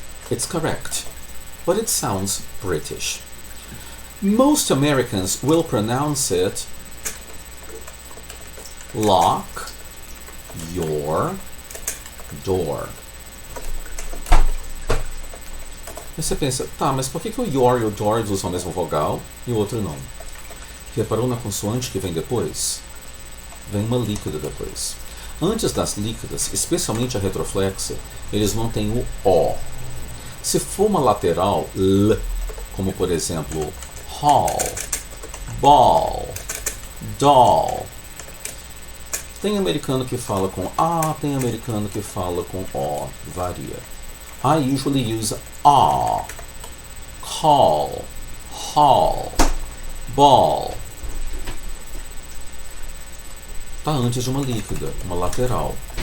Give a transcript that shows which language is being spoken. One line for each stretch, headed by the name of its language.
English: It's correct, but it sounds British. Most Americans will pronounce it lock your door.
Portuguese: E você pensa, tá, mas por que o your e o door usam a mesma vogal e o outro não? Reparou na consoante que vem depois? Vem uma líquida depois. Antes das líquidas, especialmente a retroflexa, eles não têm o O. Se for uma lateral, L, como por exemplo, hall, ball, doll. Tem americano que fala com A, tem americano que fala com O, varia.
English: I usually use A, call, hall, ball.
Portuguese: Tá antes de uma líquida, uma lateral.